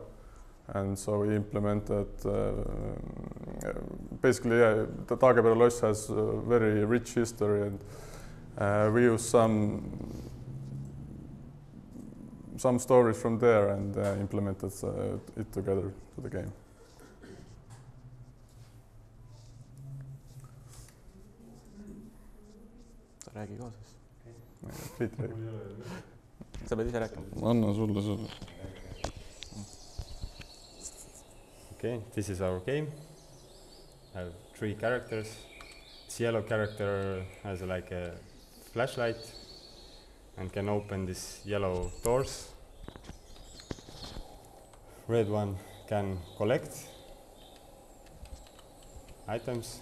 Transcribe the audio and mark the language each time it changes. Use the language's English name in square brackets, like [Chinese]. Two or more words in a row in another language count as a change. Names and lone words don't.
[English] And so we implemented, basically, the Taagepera Loss has a very rich history, and we use some stories from there and implemented it together to the game. [Estonian] Sa räägi kaasas. Priit räägib. Sa pead ise rääkima. Anna sulle selle. [English] Okay, this is our game. I have 3 characters. This yellow character has like a flashlight and can open these yellow doors. Red one can collect items.